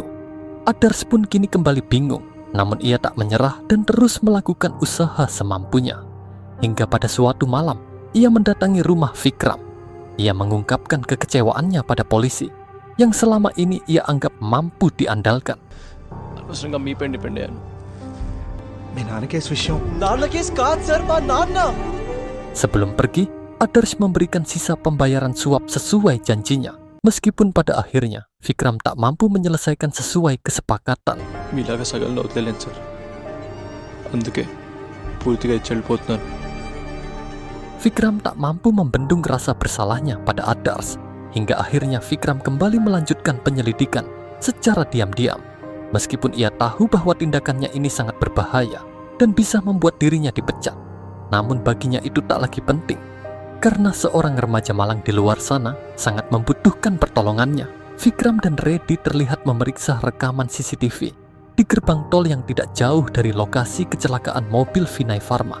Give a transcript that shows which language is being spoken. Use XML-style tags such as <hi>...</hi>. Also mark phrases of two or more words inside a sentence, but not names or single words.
<id>Adars pun kini kembali bingung, namun ia tak menyerah dan terus melakukan usaha semampunya. Hingga pada suatu malam, ia mendatangi rumah Vikram. Ia mengungkapkan kekecewaannya pada polisi, yang selama ini ia anggap mampu diandalkan.</id> <te>అనవసరంగా మీపై డిపెండ్ అయ్యాను. మీ నాన్న కేసు విషయం నాన్న కేసు కాదు సార్, మా నాన్న.</te> <id>Sebelum pergi, Adars memberikan sisa pembayaran suap sesuai janjinya. Meskipun pada akhirnya, Vikram tak mampu menyelesaikan sesuai kesepakatan.</id> <te>మీలాగా సగంలో వదిలేను సార్, అందుకే పూర్తిగా ఇచ్చి వెళ్ళిపోతున్నాను.</te> <id>Vikram tak mampu membendung rasa bersalahnya pada Adars. Hingga akhirnya Vikram kembali melanjutkan penyelidikan secara diam-diam. Meskipun ia tahu bahwa tindakannya ini sangat berbahaya dan bisa membuat dirinya dipecat. Namun baginya itu tak lagi penting. Karena seorang remaja malang di luar sana sangat membutuhkan pertolongannya, Vikram dan Reddy terlihat memeriksa rekaman CCTV di gerbang tol yang tidak jauh dari lokasi kecelakaan mobil Vinay Pharma.</id>